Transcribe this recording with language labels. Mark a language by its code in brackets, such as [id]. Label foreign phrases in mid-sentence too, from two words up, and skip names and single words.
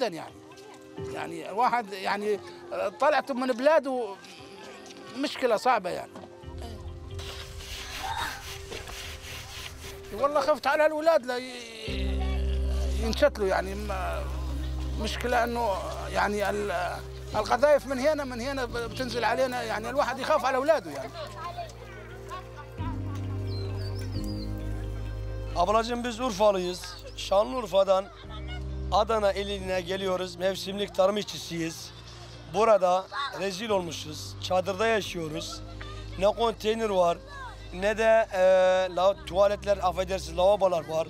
[ar] يعني الواحد يعني طلعته من بلاده مشكله صعبه يعني. والله خفت على الاولاد لا ينشتلوا، يعني مشكله انه يعني القذائف من هنا بتنزل علينا، يعني الواحد يخاف على اولاده yani. [tr] Ablacığım biz Urfalıyız. Şanlıurfa'dan Adana iline geliyoruz. Mevsimlik tarım işçisiyiz. Burada rezil olmuşuz. Çadırda yaşıyoruz. Ne konteyner var ne de tuvaletler, affedersiniz, lavabolar var.